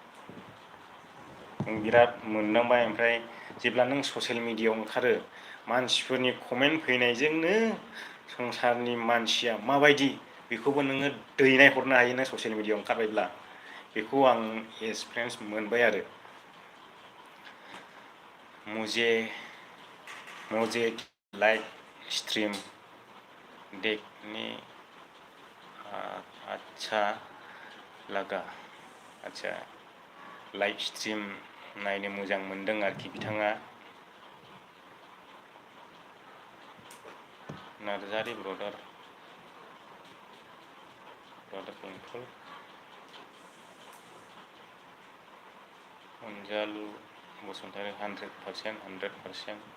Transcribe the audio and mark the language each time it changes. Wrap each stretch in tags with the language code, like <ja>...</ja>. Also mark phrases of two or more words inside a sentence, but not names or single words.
<brx>बिराद मोनदांबाय ओमफ्राय जेब्ला नों</brx> <en>social media</en> <brx>ओंखारो मानसिफोरनि कमेन्ट फैनायजोंनो संसारनि मानसिया माबायदि बेखौबो नोङो दैनाय हरनो हायो नों</brx> <en>social media</en> <brx>ओंखारबायब्ला बेखौ आं एक्सपिरियेन्स मोनबाय आरो</brx> <hi>मुझे</hi> <en>live stream</en> <hi>देखने अच्छा लगा अच्छा</hi> <en>live stream</en> <brx>नायनो मोजां मोनदों आरोखि बिथाङा नार्जारि ब्रदार बेंटल अनजालु बसुमतारी 100%</brx>